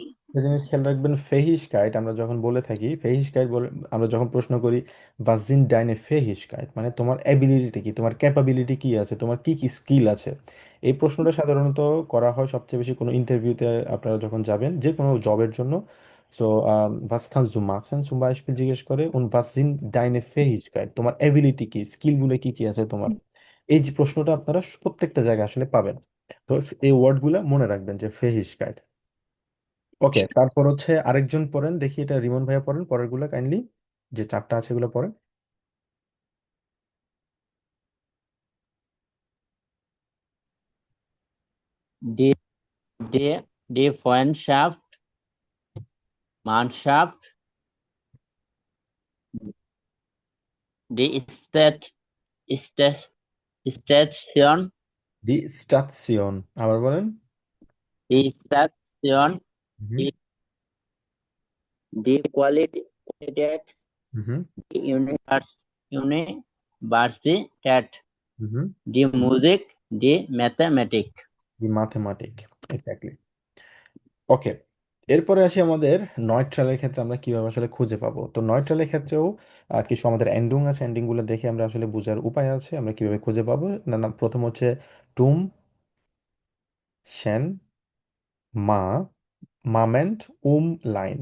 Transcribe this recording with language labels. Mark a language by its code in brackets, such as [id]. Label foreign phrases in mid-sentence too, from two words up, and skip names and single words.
[bn] একটা জিনিস খেয়াল রাখবেন, ফেহিশকাইট আমরা যখন বলে থাকি, ফেহিশকাইট বলে আমরা যখন প্রশ্ন করি, [de] was sind deine Fähigkeit [bn] মানে তোমার অ্যাবিলিটি কি, তোমার ক্যাপাবিলিটি কি আছে, তোমার কি কি স্কিল আছে। এই প্রশ্নটা সাধারণত করা হয় সবচেয়ে বেশি কোনো ইন্টারভিউতে, আপনারা যখন যাবেন যে কোনো জবের জন্য। [de] সো was kannst du machen zum Beispiel [bn] জিজ্ঞেস করে, [de] und was sind deine Fähigkeit, [bn] তোমার অ্যাবিলিটি কি, স্কিলগুলো কি কি আছে তোমার। এই যে প্রশ্নটা আপনারা প্রত্যেকটা জায়গায় আসলে পাবেন। তো এই ওয়ার্ডগুলো মনে রাখবেন যে ফেহিশকাইট। ওকে, তারপর হচ্ছে আরেকজন পড়েন দেখি, এটা রিমন ভাইয়া পড়েন পরের গুলো কাইন্ডলি, যে চারটা আছে এগুলো পড়েন। [de] Die, die Freundschaft, Mannschaft, die Station, die Station. [bn] আবার বলেন। [de] die Station, হুম die, die Qualität, হুম die Universität, হুম। die Musik, die Mathematik. die Mathematik, [bn] এক্স্যাক্টলি। ওকে, এরপরে আসি আমাদের নয়ট্রালের ক্ষেত্রে আমরা কিভাবে আসলে খুঁজে পাবো। তো নয়ট্রালের ক্ষেত্রেও কিছু আমাদের এন্ডিং আছে, এন্ডিং গুলো দেখে আমরা আসলে বোঝার উপায় আছে আমরা কিভাবে খুঁজে পাবো। না না, প্রথম হচ্ছে [de] tum, chen, ma, ment, lein.